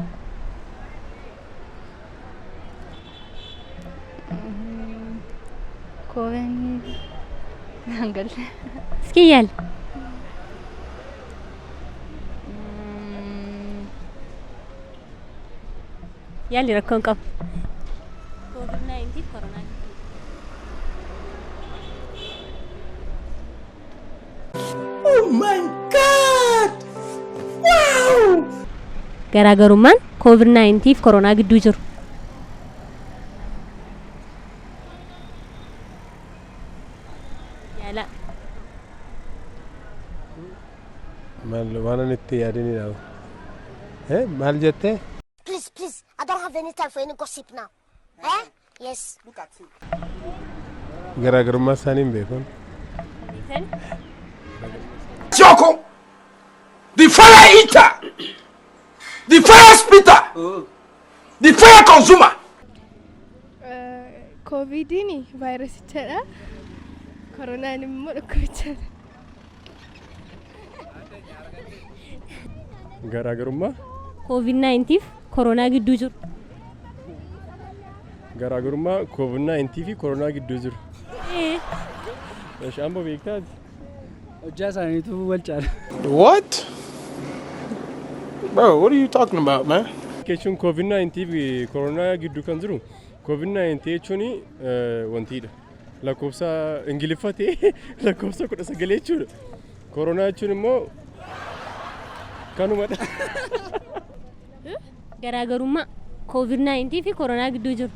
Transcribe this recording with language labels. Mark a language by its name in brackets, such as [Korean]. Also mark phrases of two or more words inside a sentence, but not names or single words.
[Oromo] Iyyaali. Iyyaali rakkoon qabu. COVID-19 fi koronaa gidduu. [English] Oh my God! Wow! [Oromo] Garaagarummaan COVID-19 fi koronaa gidduu jiru. Yaala. Maal waan itti yaadinidha. Maal jettee? [English] Please, I don't have any time for any gossip now. Yes. Look at you. [Oromo] Garaagarummaa isaanii hin beekun. [English] Joko! The fire eater! The fire spitter! The fire consumer! [Oromo] Covidini vaayirasichaadha. Koronaan immoo dhukkubichaadha. Garaagarummaa? COVID-19 fi koronaa gidduu jiru. Garaagarummaa COVID-19 fi koronaa gidduu jiru. Shaamboo beektaati? Hojjaa isaaniitu wal caala. [English] What? Bro, what are you talking about, man? [Oromo] Jechuun COVID-19 fi koronaa gidduu kan jiru. COVID-19 jechuun wantiidha. Lakkoofsa Ingiliffatee lakkoofsa 19 jechuudha. Koronaa jechuun immoo kanumadha. Garaagarummaa COVID-19 fi koronaa gidduu jiru.